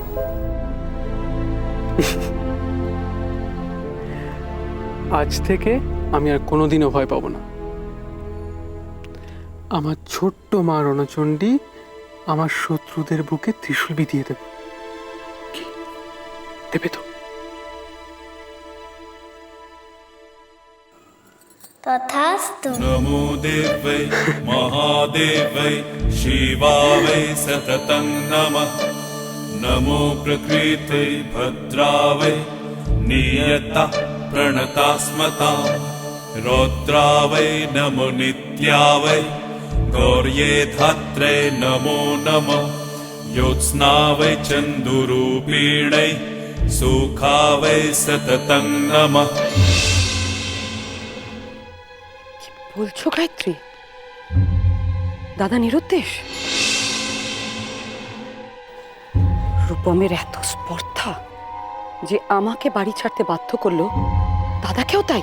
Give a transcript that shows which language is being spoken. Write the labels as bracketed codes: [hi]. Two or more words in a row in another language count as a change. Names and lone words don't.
[bn] আজ থেকে আমি আর কোনোদিনও ভয় পাবো না। আমার ছোট্ট মা রণচণ্ডী আমার শত্রুদের বুকে ত্রিশূল বিধিয়ে দেবে। কি দেবে তো? তথাস্তু। [sa] नमो देवै महादेवै शिवावै सततं नमः। नमो प्रकृते भद्रावै नियता प्रणतास्मता। रौद्रावै नमो नित्यावै गौर्ये धात्रे नमो नमः। ज्योत्स्नावै चन्दुरूपिणै सुखावै सततं नमः। [bn] বলছো গায়ত্রী? দাদা নিরুদ্দেশ? রূপমের এত স্পর্ধা যে আমাকে বাড়ি ছাড়তে বাধ্য করলো, দাদাকেও তাই?